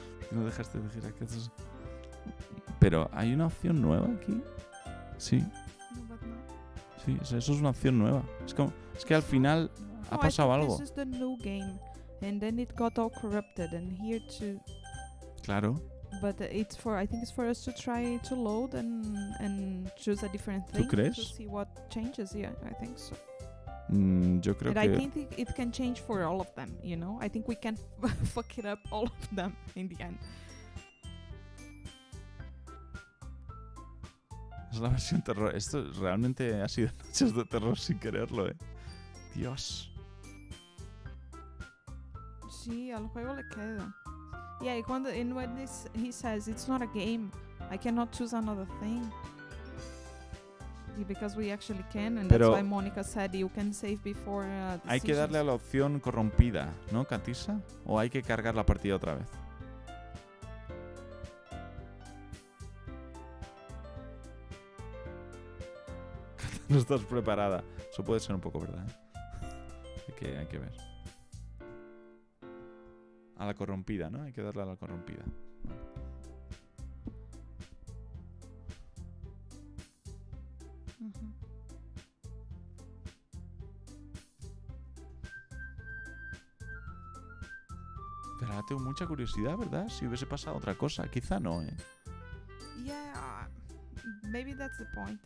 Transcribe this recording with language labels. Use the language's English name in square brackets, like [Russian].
[Spanish] No dejaste de decir aquello. Pero hay una opción nueva aquí. Sí. Sí, eso es una opción nueva. Es que al final ha pasado algo. [English] This is the new game, and then it got all corrupted, and here too. [Spanish] Claro. [English] But I think it's for us to try to load and choose a different thing. [Spanish] ¿Tú crees? [English] To see what changes. Yeah, I think so. [Spanish] Yo creo [English] And [Spanish] que... [English] I think it can change for all of them, you know? I think we can fuck it up all of them in the end. [Spanish] Es la versión terror. Esto realmente ha sido noches de terror sin quererlo, Dios. Sí, al juego le queda. [English] Yeah, when he says it's not a game, I cannot choose another thing. Because we actually can, and [Spanish] Pero [English] that's why Monica said you can save before [Spanish] hay que darle a la opción corrompida, ¿no, Katisa? ¿O hay que cargar la partida otra vez? No estás preparada. Eso puede ser un poco verdad, hay que ver. A la corrompida, ¿no? Hay que darle a la corrompida. Pero ahora tengo mucha curiosidad, ¿verdad? Si hubiese pasado otra cosa. Quizá no, [English] Yeah, maybe that's the point.